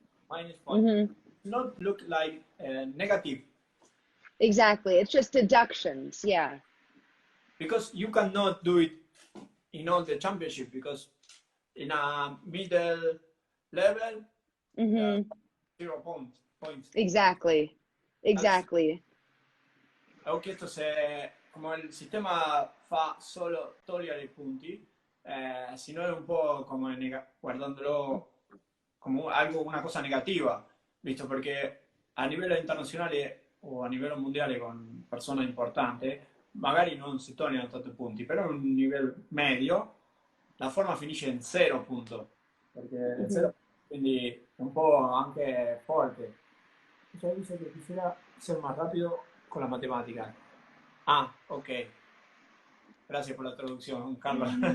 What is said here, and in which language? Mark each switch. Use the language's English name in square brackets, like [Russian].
[English] Minus point. Not look like negative. Exactly. It's just deductions. Yeah. Because you cannot do it in all the championship, because in a middle level, 0 points. Exactly. [Italian] Ho chiesto se, come il sistema fa solo togliere i punti, si non è un po' come guardandolo come una cosa negativa, visto perché a livello internazionale o a livello mondiale con persone importanti magari non si togliano tanti punti, però a un livello medio la forma finisce in 0 punto, perché 0, quindi è un po' anche forte. Cioè dice che [Spanish] quisiera ser más rápido con la matemática. Ah, ok. Gracias por la traducción, Carlos.